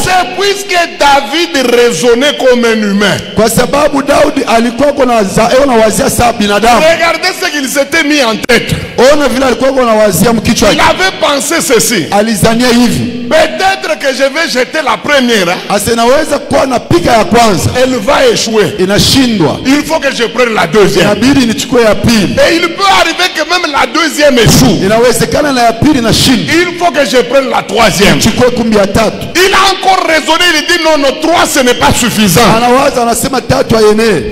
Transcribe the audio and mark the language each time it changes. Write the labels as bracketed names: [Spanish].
[French] C'est puisque David raisonnait comme un humain. [Swahili] Kwa sababu Daudi alikuwa na wazia sawa binadamu. [French] Regardez ce qu'il s'était mis en tête. [Swahili] Ona vile alikuwa na wazia mkichwa. [French] Il avait pensé ceci. [Swahili] Alizania hivi. [French] Peut-être que je vais jeter la première. [Swahili] Asenaweza kuwa na pika ya kwanza. [French] Elle va échouer. [Swahili] Inashindwa. [French] Il faut que je prenne la deuxième. [Swahili] Inabidi nichukue ya pili. [French] Et il peut arriver que même la deuxième échoue. [Swahili] Inawezekana na ya pili inashindwa. [French] Il faut que je prenne la troisième. [Swahili] Nichukue kumbi ya tatu. [French] Il a encore raisonné, il dit non, 3 ce n'est pas suffisant. [Swahili] Anawaza anasema tatu hayenee.